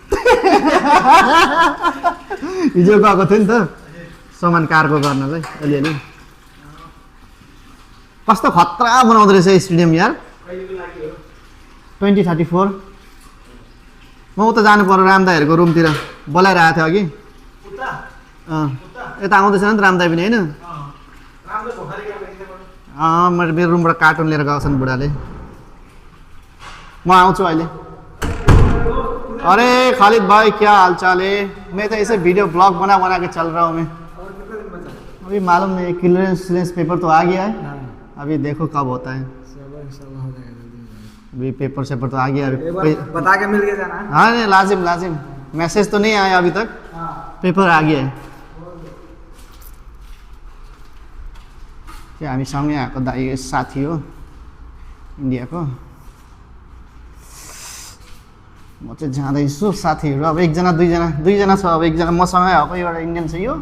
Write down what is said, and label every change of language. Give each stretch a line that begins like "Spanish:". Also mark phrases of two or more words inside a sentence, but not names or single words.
Nepali: हिजो गएको थियो नि त सामान कारको गर्नलाई अलिअलि कस्तो खतरा बनाउँदो रहेछ स्टेडियम यार 2034 म उता जानु पर्यो रामदाईहरूको रुमतिर बोलाइरहेको थियो अघि यता आउँदैछ नि त रामदाई पनि होइन मेरो रुमबाट कार्टुन लिएर गएको छन् बुढाले म आउँछु अहिले
Hindi: अरे खालिद भाई क्या हाल चाल है मैं तो ऐसे
English: video blog
Hindi: बना के चल रहा हूँ मैं अभी मालूम नहीं
English: clearance paper
Hindi: तो आ गया है अभी देखो कब होता है अभी पेपर शेपर तो आ गया अभी बता के मिल के जाना हाँ नहीं लाजिम मैसेज तो नहीं आया अभी तक पेपर आ गया है
Nepali: त्यो हामी सँगै आएको दाइ साथी हो इन्डियाको म चाहिँ जाँदैछु साथीहरू अब एकजना दुईजना छ अब एकजना मसँगै आएको एउटा इन्डियन छ यो